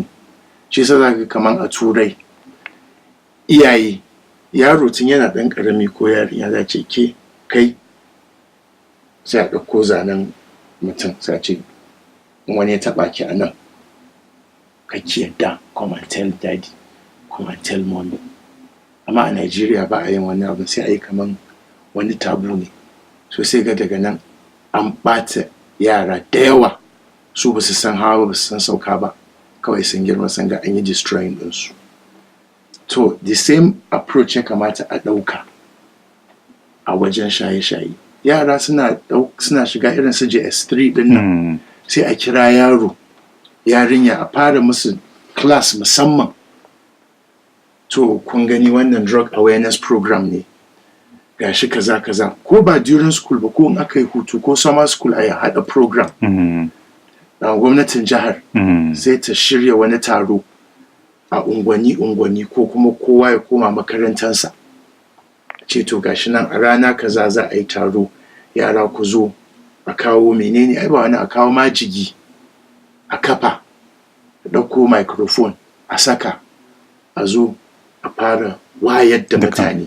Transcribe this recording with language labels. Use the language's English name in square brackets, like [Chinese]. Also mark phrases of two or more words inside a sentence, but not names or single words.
[Hausa] Shi yasa za ka kaman a Turai iyaye, yaro tun yana ɗan ƙarami ko yarinya za ce kai sai a ɗauko zanen mutum sai a ce wani ya taɓa ki a nan kake yadda, [English] come and tell daddy, come and tell mommy. [Hausa] Amma a Najeriya ba a yin wani abu, sai a yi kaman wani tabu ne. So sai ga daga nan an ɓata yara da yawa, su ba su san hawa ba su san sauka ba, kawai sun girma sun ga an yi destroying ɗinsu. To [English] the same approach [Hausa] ya kamata a ɗauka a wajen shaye-shaye. Yara suna shiga irin su JS3 ɗin nan, sai a kira yaro yarinya a fara musu class musamman. To kun gani wannan [English] drug awareness program [Hausa] ne, gashi kaza kaza, ko ba [English] during school [Hausa] ba, ko in aka yi hutu ko [English] summer school [Hausa] a haɗa program. Gwamnatin jihar sai ta shirya wani taro a unguwanni ko kuma kowa ya koma makarantansa, ce to gashi nan a rana kaza za a yi taro, yara ku zo a kawo menene, ai ba wani, a kawo majigi a kafa, a ɗauko microphone a saka, a zo a fara wayar da mutane.